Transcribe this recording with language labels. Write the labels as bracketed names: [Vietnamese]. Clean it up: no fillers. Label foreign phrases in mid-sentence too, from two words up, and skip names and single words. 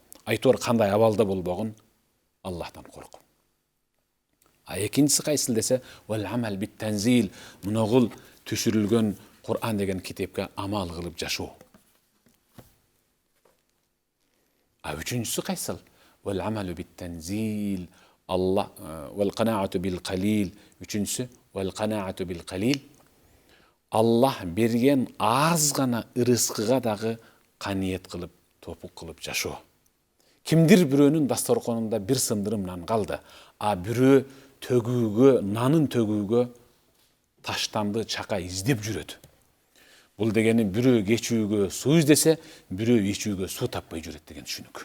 [Kyrgyz] Айтор кандай абалда болбогун Аллахтан корку. Экинчиси кайсыл десе, [Arabic] والعمل بالتنزيل, [Kyrgyz] муногул түшүрүлгөн Кур'ан деген китепке амал кылып жашоо. Үчүнчүсү кайсыл? [Arabic] والعمل بالتنزيل، الله والقناعة بالقليل. [Kyrgyz] Үчүнчүсү [Arabic] والقناعة بالقليل. [Kyrgyz] Аллах берген аз гана ырыскыга дагы каниет кылып, топук кылып жашоо. Кимдир бирөөнүн дасторконунда бир сындырым нан калды, а бирөө төгүүгө, нанын төгүүгө таштанды чака издеп жүрөт. Бул дегени бирөө кечүүгө суу издесе, бирөө ичүүгө суу таппай жүрөт деген түшүнүк.